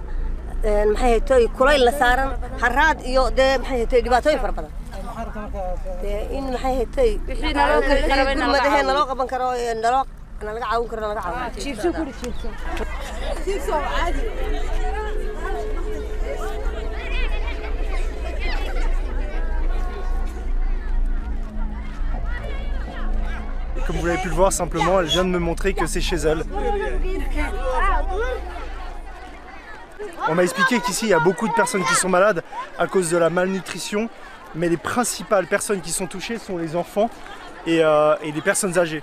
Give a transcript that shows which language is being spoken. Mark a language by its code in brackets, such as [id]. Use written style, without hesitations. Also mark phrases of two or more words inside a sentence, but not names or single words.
[so] maxay haytay kulayl la saaran haraad iyo maxay haytay dhibaatooyin fara badan in maxay haytay wixii naloo qaban karo naloo laga caawin karo laga caawin jiibso kuri jiibso caadi. [fr] Comme vous l'avez pu le voir, simplement, elle vient de me montrer que c'est chez elle. On m'a expliqué qu'ici, il y a beaucoup de personnes qui sont malades à cause de la malnutrition, mais les principales personnes qui sont touchées sont les enfants et les personnes âgées.